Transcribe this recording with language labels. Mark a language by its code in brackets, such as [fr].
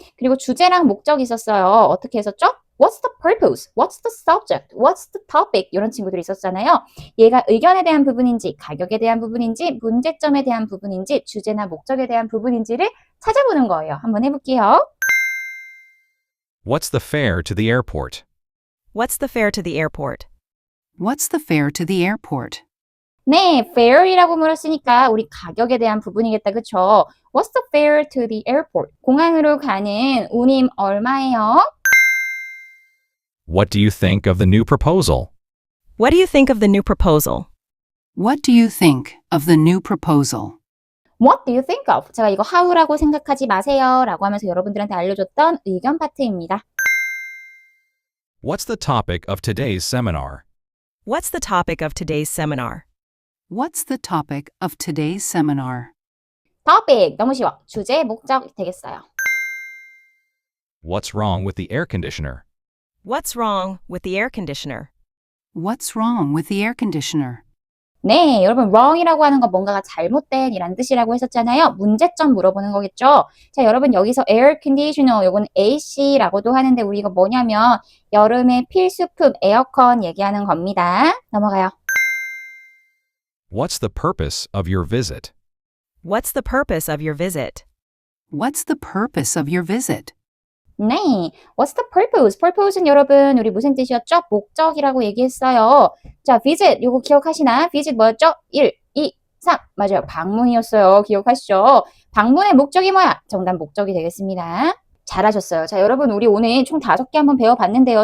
[ko] 그리고 주제랑 목적이 있었어요. [en] 어떻게 했었죠? What's the purpose? What's the subject? What's the topic? [ko] 이런 친구들이 있었잖아요. 얘가 의견에 대한 부분인지, 가격에 대한 부분인지, 문제점에 대한 부분인지, 주제나 목적에 대한 부분인지를 찾아보는 거예요. 한번 해볼게요. [en] What's the fare to the airport? What's the fare to the airport? What's the fare to the airport? [ko] 네, fare이라고 물었으니까 우리 가격에 대한 부분이겠다, 그쵸? [en] What's the fare to the airport? [ko] 공항으로 가는 운임 얼마예요? [en] What do you think of the new proposal? What do you think of the new proposal? What do you think of the new proposal? What do you think of? [ko] 제가 이거 how라고 생각하지 마세요 라고 하면서 여러분들한테 알려줬던 의견 파트입니다. [en] What's the topic of today's seminar? What's the topic of today's seminar? What's the topic of today's seminar? [ko] topic 너무 쉬워. 주제, 목적 되겠어요. [en] What's wrong with the air conditioner? What's wrong with the air conditioner? What's wrong with the air conditioner? [ko] 네, 여러분 wrong이라고 하는 건 뭔가가 잘못된 이란 뜻이라고 했었잖아요. 문제점 물어보는 거겠죠. 자, 여러분 여기서 air conditioner 요건 AC라고도 하는데 우리 이거 뭐냐면 여름의 필수품 에어컨 얘기하는 겁니다. 넘어가요. [en] What's the purpose of your visit? What's the purpose of your visit? What's the purpose of your visit? 네, what's the purpose? [ko] purpose는 여러분 우리 무슨 뜻이었죠? 목적이라고 얘기했어요. 자, visit 요거 기억하시나? visit 뭐였죠? 1, 2, 3 맞아요. 방문이었어요. 기억하시죠? 방문의 목적이 뭐야? 정답 목적이 되겠습니다. 잘하셨어요. 자, 여러분 우리 오늘 총 5개 한번 배워봤는데요.